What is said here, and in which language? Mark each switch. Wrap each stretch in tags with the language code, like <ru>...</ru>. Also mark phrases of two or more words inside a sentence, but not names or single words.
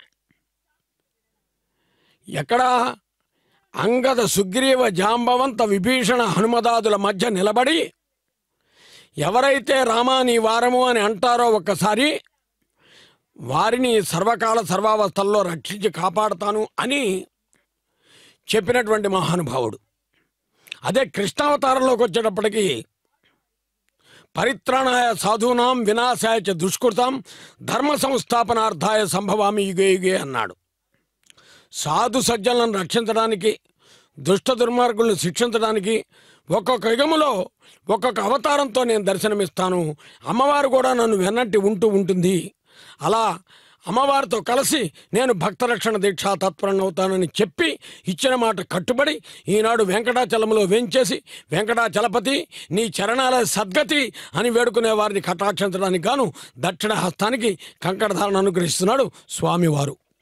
<te>ఎక్కడ అంగద సుగ్రీవ జాంబవంత విభీషణ హనుమదాదుల మధ్య నిలబడి ఎవరైతే రామా నీ వారము అని అంటారో ఒక్కసారి వారిని సర్వకాల సర్వావస్థల్లో రక్షించి కాపాడుతాను అని చెప్పినటువంటి మహానుభావుడు. అదే కృష్ణావతారంలోకి వచ్చేటప్పటికీ</te> <sa>పరిత్రాణాయ సాధూనాం వినాశాయ చ దుష్కృతాం ధర్మ సంస్థాపనార్థాయ సంభవామి యుగే యుగే</sa> <te>అన్నాడు. సాధు సజ్జలను రక్షించడానికి, దుష్ట దుర్మార్గులను శిక్షించడానికి ఒక్కొక్క యుగములో ఒక్కొక్క అవతారంతో నేను దర్శనమిస్తాను. అమ్మవారు కూడా నన్ను వెన్నట్టి ఉంటుంది. అలా అమ్మవారితో కలిసి నేను భక్తరక్షణ దీక్షా తత్పరనవుతానని చెప్పి ఇచ్చిన మాట కట్టుబడి ఈనాడు వెంకటాచలంలో వేంచేసి వెంకటాచలపతి నీ చరణాల సద్గతి అని వేడుకునే వారిని కటాక్షించడానికి గాను దక్షిణ హస్తానికి కంకణధారణ అనుగ్రహిస్తున్నాడు స్వామివారు.</te>